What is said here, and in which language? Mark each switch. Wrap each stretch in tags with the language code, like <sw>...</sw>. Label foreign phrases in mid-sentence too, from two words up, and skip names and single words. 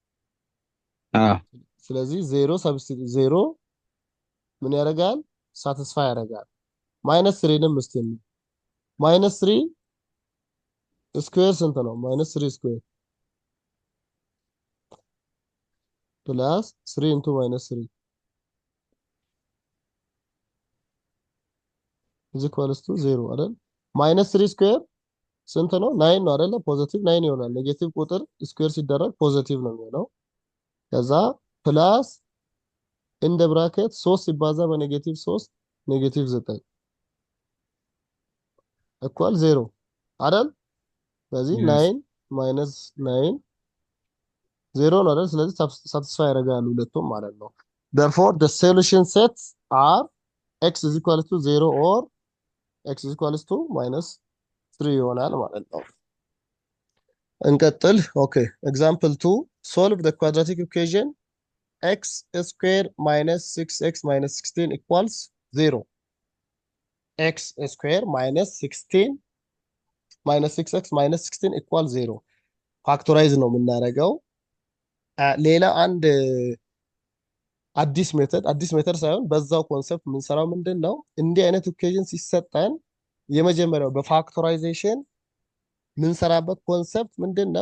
<am>ስለዚህ ዜሮ ሰብስቲቱት ዜሮ ምን ያደርጋል? ሳቲስፋይ ያደርጋል። ማይነስ 3ንም እስቲ ማይነስ 3 ስኩዌር ስንት ነው?</am> <en>minus 3 square plus 3 into minus 3 is equals to 0</en> <am>አይደል? ማይነስ 3 ስኩዌር ስንት ነው? 9 ነው አይደለ? ፖዚቲቭ 9 ይሆናል። ኔጌቲቭ ቁጥር ስኩዌር ሲደረግ ፖዚቲቭ ነው የሚሆነው። ከዛ ፕላስ እንደ ብራኬት 3 ሲባዛ በኔጌቲቭ 3</am> <en>negative 9 equal 0</en> <am>አይደል? ስለዚህ 9 ማይነስ 9 0 ነው አይደል? ስለዚህ ሳቲስፋይ ያደርጋሉ ሁለቱም ማለት ነው።</am> <en>therefore the solution sets are x is equal to 0 or x is equal to minus 3</en> <am>ይሆናል ማለት ነው። እንቀጥል።</am> <en>okay example 2 solve the quadratic equation x square minus 6x minus 16 equals 0. x square minus 16 minus 6x minus 16 equals 0</en> <am>ፋክቶራይዝ ነው የምናደርገው። ሌላ አንድ አዲስ ሜተድ ሳይሆን በዛው ኮንሰፕት የምንሰራው ምንድን ነው? እንዲህ አይነት ኢኩዌሽን ሲሰጠን የመጀመሪያው በፋክቶራይዜሽን ምንሰራበት ኮንሰፕት ምንድን ነው?</am>